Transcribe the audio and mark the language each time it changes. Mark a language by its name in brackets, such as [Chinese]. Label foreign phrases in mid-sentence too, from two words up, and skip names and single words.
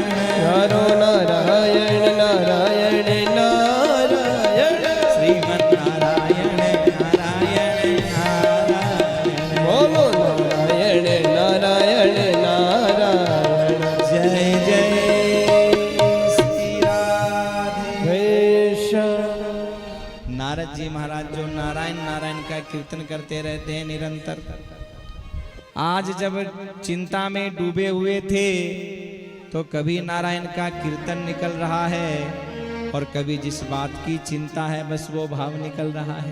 [Hindi] नारो नारायण नारायण नारायण श्रीमन नारायण नारायण नारायण बोलो नारायण नारायण नारायण जय जय श्री राधे। नारद जी महाराज जो नारायण नारायण का कीर्तन करते रहते हैं निरंतर, आज जब चिंता में डूबे हुए थे तो कभी नारायण का कीर्तन निकल रहा है और कभी जिस बात की चिंता है बस वो भाव निकल रहा है।